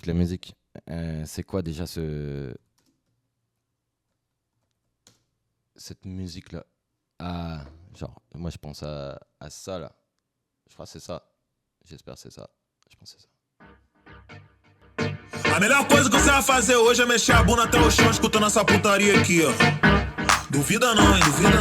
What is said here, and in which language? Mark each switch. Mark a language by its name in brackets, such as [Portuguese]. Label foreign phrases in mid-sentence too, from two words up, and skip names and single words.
[French] C'est quoi déjà cette musique-là? Ah, genre, moi je pense à ça là. Je crois que c'est ça. J'espère que c'est ça. Je pense que c'est ça. [Portuguese] A melhor coisa que você vai fazer hoje é mexer a bunda até o chão escutando essa putaria aqui, ó. Duvida não, hein?